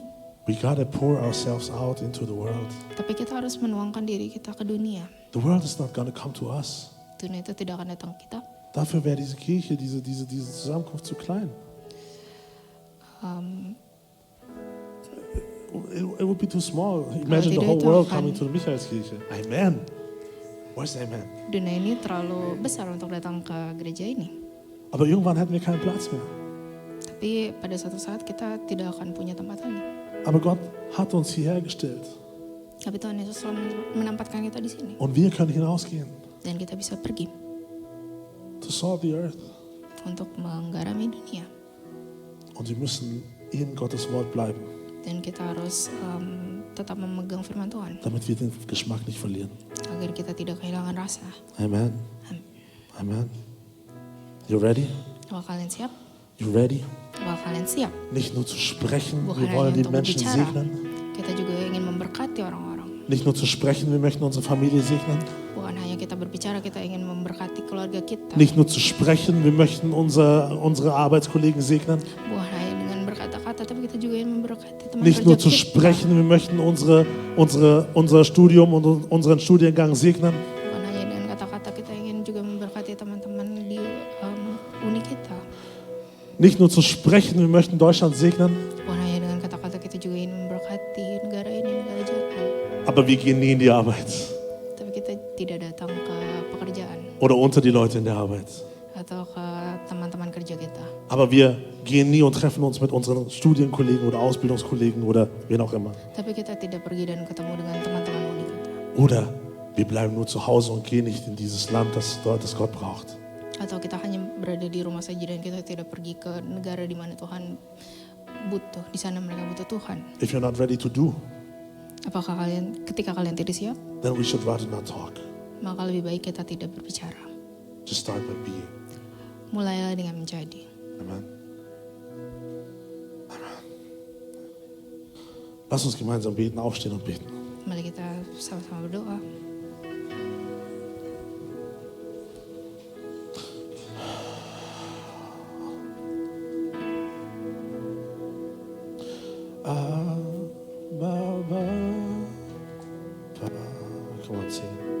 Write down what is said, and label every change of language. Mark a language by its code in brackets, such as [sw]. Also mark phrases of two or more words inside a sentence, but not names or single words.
[en] We gotta pour ourselves out into the world. [id] Tapi kita harus menuangkan diri kita ke dunia. [en] The world is not gonna come to us. [id] Dunia itu tidak akan datang ke kita. [de] Dafür wäre diese Kirche, diese Zusammenkunft zu klein. [en] It would be too small. Imagine the [id] tidak [en] whole [id] itu [en] world [id] akan- [en] coming to the Michaelskirche. Amen. Where's amen? [id] Dunia ini terlalu besar untuk datang ke gereja ini. [de] Aber irgendwann hätten wir keinen Platz mehr. [id] Tapi pada suatu saat kita tidak akan punya tempat lagi. [de] Aber Gott hat uns hierher gestellt. [id] Tapi Tuhan Yesus selalu menempatkan kita di sini. [de] Und wir können hinausgehen. [id] Dan kita bisa pergi [en] To salt the earth. [id] untuk menggarami dunia. [de] Und wir müssen in Gottes Wort bleiben, [id] Dan kita harus tetap memegang firman Tuhan. [de] damit wir den Geschmack nicht verlieren. [id] Agar kita tidak kehilangan rasa. [en] Amen. Amen. You ready? [id] Apakah kalian siap? [en] You ready? [id] Apakah kalian siap? [de] Nicht nur zu sprechen, [id] Bukan [de] wir [id] hanya [de] wollen die [id] untuk [de] Menschen [id] berbicara. [de] segnen. [id] Kita juga ingin memberkati orang-orang. [de] Nicht nur zu sprechen, wir möchten unsere Familie segnen. [id] Bukan hanya kita berbicara, kita ingin memberkati keluarga kita. [de] Nicht nur zu sprechen, wir möchten unsere Arbeitskollegen segnen. [id] Bukan hanya dengan berkata-kata, tapi kita juga ingin memberkati teman [de] Nicht [id] kerja [de] nur zu [id] kita. [de] sprechen, wir möchten unser Studium und unseren Studiengang segnen. [id] Bukan hanya dengan kata-kata, kita ingin juga memberkati teman-teman di uni kita. [de] Nicht nur zu sprechen, wir möchten Deutschland segnen. [id] Bukan hanya dengan kata-kata, kita juga ingin memberkati negara ini, negara Jerman. [de] Aber wir gehen nie in die Arbeit [id] Tapi kita tidak datang ke pekerjaan [de] oder unter die Leute in der Arbeit. [id] atau ke teman-teman kerja kita. [de] Aber wir gehen nie und treffen uns mit unseren Studienkollegen oder Ausbildungskollegen oder wen auch immer. [id] Tapi kita tidak pergi dan ketemu dengan teman-teman uni kita. [de] Oder wir bleiben nur zu Hause und gehen nicht in dieses Land, das Gott braucht. [id] Atau kita hanya berada di rumah saja dan kita tidak pergi ke negara di mana Tuhan butuh. Di sana mereka butuh Tuhan. [en] If you're not ready to do, [id] Apakah ketika kalian tidak siap, [en] then we should rather not talk. [id] maka lebih baik kita tidak berbicara. [en] Just start by being. [id] Mulailah dengan menjadi. [en] Amen. Amen. [de] Lass uns gemeinsam beten, aufstehen und beten. [id] Mari kita sama-sama berdoa. [en] Come on, sing.